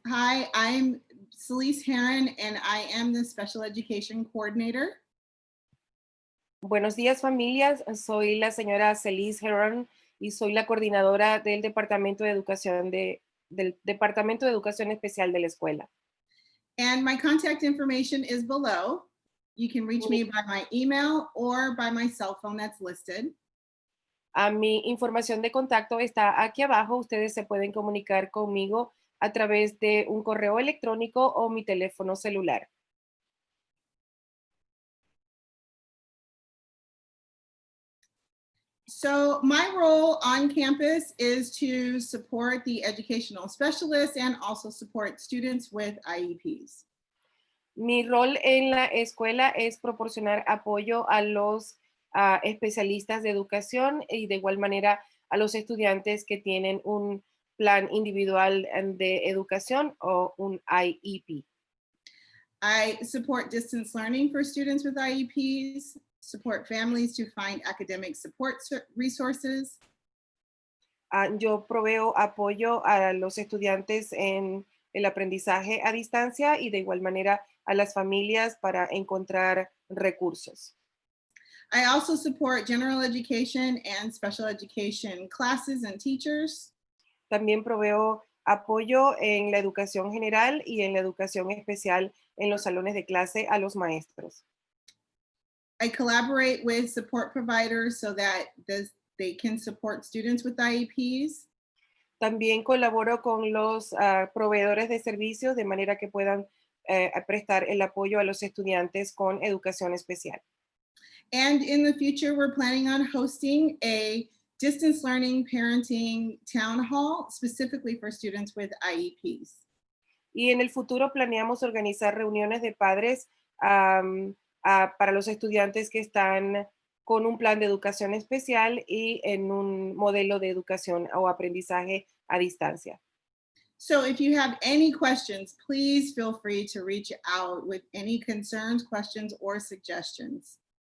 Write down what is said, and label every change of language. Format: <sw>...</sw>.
<en>Hi, I'm Celise Heron, and I am the Special Education Coordinator.</en> <es>Buenos días, familias. Soy la señora Celise Heron y soy la coordinadora del Departamento de Educación del Departamento de Educación Especial de la escuela.</es> <en>And my contact information is below. You can reach me by my email or by my cell phone that's listed.</en> <es>Mi información de contacto está aquí abajo. Ustedes se pueden comunicar conmigo a través de un correo electrónico o mi teléfono celular.</es> <en>So my role on campus is to support the educational specialists and also support students with IEPs.</en> <es>Mi rol en la escuela es proporcionar apoyo a los especialistas de educación y de igual manera a los estudiantes que tienen un plan individual de educación o un IEP.</es> <en>I support distance learning for students with IEPs, support families to find academic support resources.</en> <es>Yo proveo apoyo a los estudiantes en el aprendizaje a distancia y de igual manera a las familias para encontrar recursos.</es> <en>I also support general education and special education classes and teachers.</en> <es>También proveo apoyo en la educación general y en la educación especial en los salones de clase a los maestros.</es> <en>I collaborate with support providers so that they can support students with IEPs.</en> <es>También colaboro con los proveedores de servicios de manera que puedan prestar el apoyo a los estudiantes con educación especial.</es> <en>And in the future, we're planning on hosting a distance learning parenting town hall specifically for students with IEPs.</en> <es>Y en el futuro planeamos organizar reuniones de padres para los estudiantes que están con un plan de educación especial y en un modelo de educación o aprendizaje a distancia.</es> <en>So if you have any questions, please feel free to reach out with any concerns, questions, or suggestions.</en>